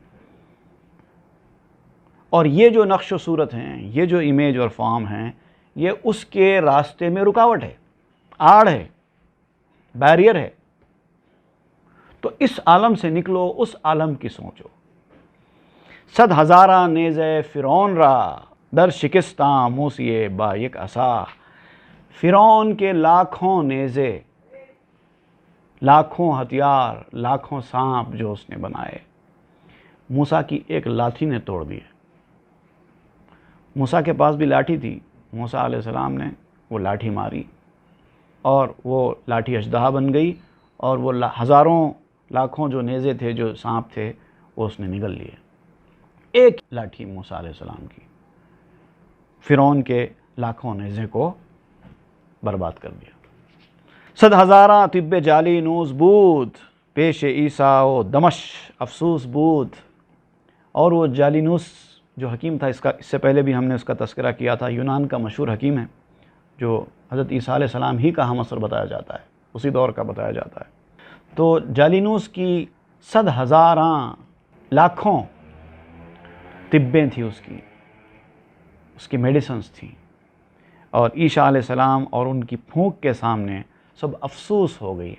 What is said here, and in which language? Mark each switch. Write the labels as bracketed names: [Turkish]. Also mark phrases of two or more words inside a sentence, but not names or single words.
[Urdu] اور یہ جو نقش و صورت ہیں، یہ جو امیج اور فارم ہیں، یہ اس کے راستے میں رکاوٹ ہے، آڑ ہے، بیریئر ہے۔ تو اس عالم سے نکلو، اس عالم کی سوچو۔ [Persian] صد ہزارہ نیزے فرعون را، در شکستاں موسیے با یک عصا۔ [Urdu] فرعون کے لاکھوں نیزے، لاکھوں ہتھیار، لاکھوں سانپ جو اس نے بنائے، موسیٰ کی ایک لاٹھی نے توڑ دیے۔ موسیٰ کے پاس بھی لاٹھی تھی، موسیٰ علیہ السلام نے وہ لاٹھی ماری اور وہ لاٹھی اژدہا بن گئی، اور وہ ہزاروں لاکھوں جو نیزے تھے، جو سانپ تھے، وہ اس نے نگل لیے۔ ایک لاٹھی موسیٰ علیہ السلام کی فرعون کے لاکھوں نیزے کو برباد کر دیا۔ [Persian] صد ہزاراں طب جالی نوز بود، پیش عیسیٰ و دمش افسوس بود۔ [Urdu] اور وہ جالینوس جو حکیم تھا، اس سے پہلے بھی ہم نے اس کا تذکرہ کیا تھا، یونان کا مشہور حکیم ہے، جو حضرت عیسیٰ علیہ السلام ہی کا ہم عصر بتایا جاتا ہے، اسی دور کا بتایا جاتا ہے۔ تو جالینوس کی صد ہزاراں، لاکھوں طبیں تھیں اس کی میڈیسنز تھیں، اور عیسیٰ علیہ السلام اور ان کی پھونک کے سامنے سب افسوس ہو گئی۔